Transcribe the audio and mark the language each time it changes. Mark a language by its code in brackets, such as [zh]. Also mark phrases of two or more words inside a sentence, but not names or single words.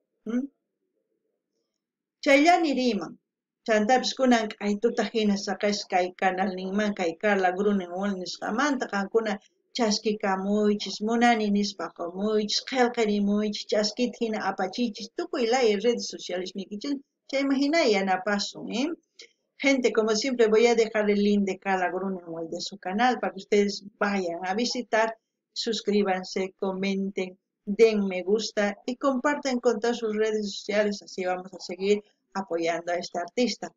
[qu] Chayllani riman. Chantapis kunan kay tuta hina saqash kay kanalninman kay Carla Grunenwald nisqamanta qankuna chaskikamuychis, munani nispa qumuychis, qillqirimuychis, chaskita hina apachichis, tukuy laya [es] redes sociales [qu] nikichis, chayman hina yanapasun, [es] Gente, como siempre, voy a dejar el link de Carla Grunenwald de su canal para que ustedes vayan a visitar, suscríbanse, comenten, den me gusta y compartan con todas sus redes sociales, así vamos a seguir apoyando a este artista.